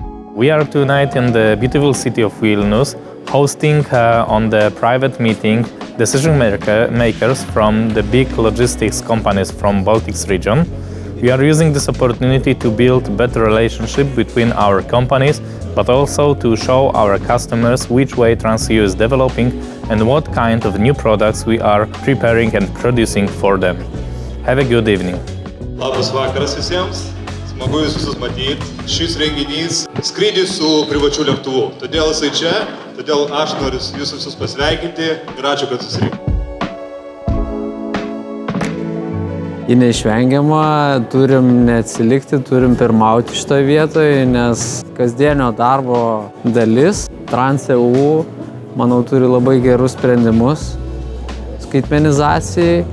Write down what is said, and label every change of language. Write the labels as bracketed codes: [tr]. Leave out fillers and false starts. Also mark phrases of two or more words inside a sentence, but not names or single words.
[en] We are tonight in the beautiful city of Vilnius, hosting on the private meeting decision makers from the big logistics companies from Baltics region. We are using this opportunity to build better relationship between our companies, but also to show our customers which way Transeo is developing and what kind of new products we are preparing and producing for them. Have a good evening. [lt] Labas vakaras visiems. Smagu jūs visus matyti. Šis renginys skrydis su privačiu lėktuvu. Todėl jisai čia, todėl aš noriu jūs visus pasveikinti ir ačiū, kad susirinkote. Ji neišvengiama, turim neatsilikti, turim pirmauti šitoje vietoje, nes kasdienio darbo dalis Transeo, manau, turi labai gerus sprendimus skaitmenizacijai.